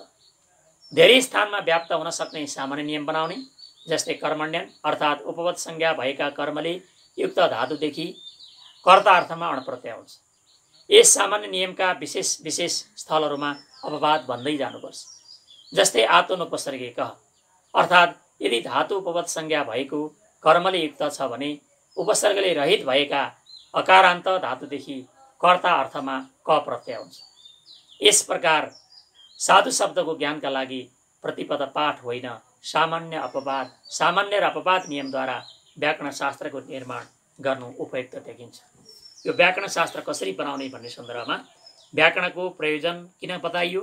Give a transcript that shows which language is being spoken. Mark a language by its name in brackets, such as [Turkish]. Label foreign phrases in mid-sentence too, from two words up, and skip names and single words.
[Nepali] धेरै स्थानमा व्याप्त हुन सक्ने सामान्य नियम बनाउने, जस्तै कर्मण्यन अर्थात् उपपद संज्ञा भएका कर्मले युक्त धातुदेखि कर्ता अर्थमा अणप्रत्यय हुन्छ। यस सामान्य नियमका विशेष स्थलहरूमा अपवाद भन्दै जानुपर्छ। जस्तै आतोनुपसर्गिकः अर्थात् यदि धातु उपपद संज्ञा भएको कर्मले युक्त छ भने उपसर्गले रहित भएका अकारान्त धातुदेखि कर्ता अर्थमा क प्रत्यय हुन्छ। यस प्रकार साधु शब्दको ज्ञानका लागि प्रतिपद पाठ होइन, सामान्य र अपवाद नियमद्वारा व्याकरण शास्त्रको निर्माण गर्नु उपयुक्त देखिन्छ। यो व्याकरण शास्त्र कसरी बनाउने भन्ने सन्दर्भमा व्याकरणको प्रयोजन किन बताइयो?